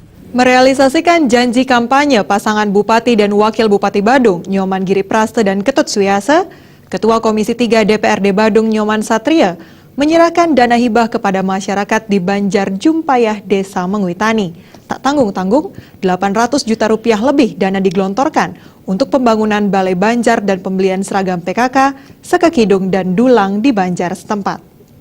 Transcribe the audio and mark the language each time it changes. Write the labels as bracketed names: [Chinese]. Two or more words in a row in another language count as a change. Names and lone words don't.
[Indonesian] Merealisasikan janji kampanye pasangan Bupati dan Wakil Bupati Badung, Nyoman Giripraste dan Ketut Suyase, Ketua Komisi 3 DPRD Badung Nyoman Satria menyerahkan dana hibah kepada masyarakat di Banjar Jumpayah, Desa Mengwitani. Tak tanggung-tanggung, 800 juta rupiah lebih dana digelontorkan untuk pembangunan Balai Banjar dan pembelian seragam PKK, sekekidung dan dulang di Banjar setempat.